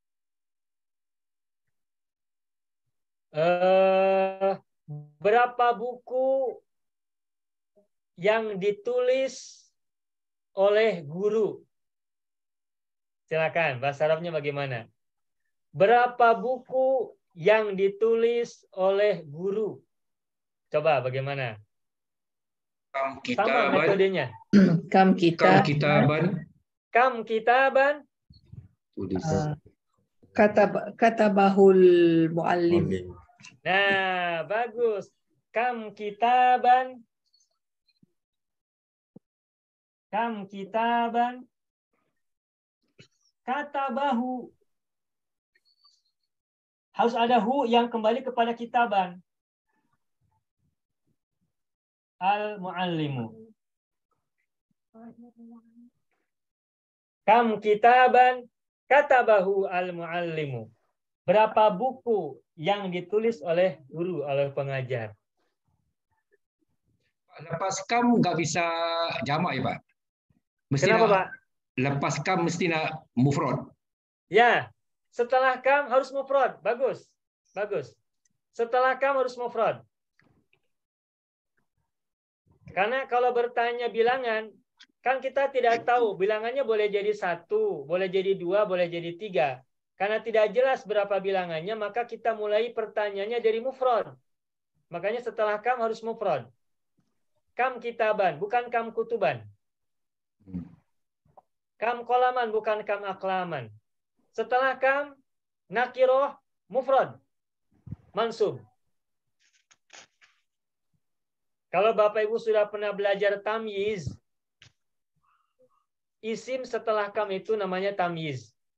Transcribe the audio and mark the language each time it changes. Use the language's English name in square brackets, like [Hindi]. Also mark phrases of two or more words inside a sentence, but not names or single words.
[Indonesian] Berapa buku yang ditulis oleh guru? Silakan, bahasa Arabnya bagaimana? Berapa buku yang ditulis oleh guru? Coba bagaimana? Sama metodenya. [Arabic] Kam kitaban. كم كتابًا. كتبه المعلم. [Indonesian] Nah, bagus. [Arabic] كم كتابًا. كم كتابًا. كتبه. [Indonesian] Harus ada hu yang kembali kepada kitaban. [Arabic] Al-muallimu. كم كتابًا كتبه المعلم. [Indonesian] Berapa buku yang ditulis oleh guru, oleh pengajar? Lepas kam nggak bisa jamak ya Pak? Mesti Kenapa Pak? [Malay] Lepas kam mesti nak mufrad. [Indonesian] Ya, setelah kam harus mufrad. Bagus, bagus. Setelah kam harus mufrad. Karena kalau bertanya bilangan, kan kita tidak tahu bilangannya boleh jadi 1, boleh jadi 2, boleh jadi 3. Karena tidak jelas berapa bilangannya, maka kita mulai pertanyaannya dari mufrad. Makanya setelah kam harus mufrad. [Arabic] كم كتابًا, [Indonesian] bukan [Arabic] كم كتبًا. كم قلمًا, [Indonesian] bukan [Arabic] كم أقلامًا. [Indonesian] Setelah kam, nakiroh, mufrad. Mansub. Kalau Bapak Ibu sudah pernah belajar tamyiz, isim setelah kam itu namanya tamyiz.